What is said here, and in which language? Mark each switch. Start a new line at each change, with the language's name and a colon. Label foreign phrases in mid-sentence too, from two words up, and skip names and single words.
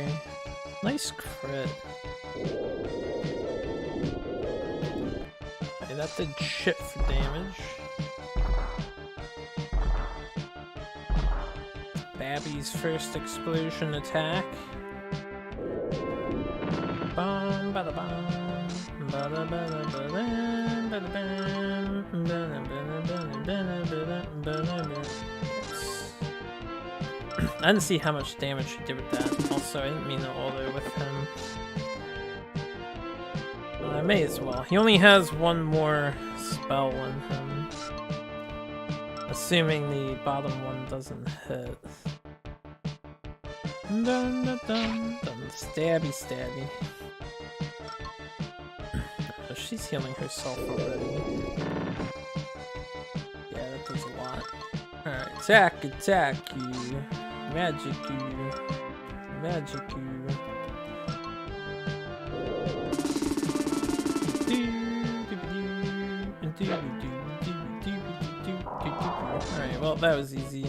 English: Nice crit. Okay, that did shit for damage. Babby's first explosion attack. Bum, bada, bum, bada, bada, bada, bada, bam, bada, bada, bada, bada, bada, bada. I didn't see how much damage she did with that. Also, I didn't mean to auto with him. Well, I may as well. He only has one more spell on him. Assuming the bottom one doesn't hit. Dun dun dun dun. Stabby stabby. Oh, she's healing herself already. Yeah, that does a lot. Alright, attack you. Magic you. Alright, well that was easy.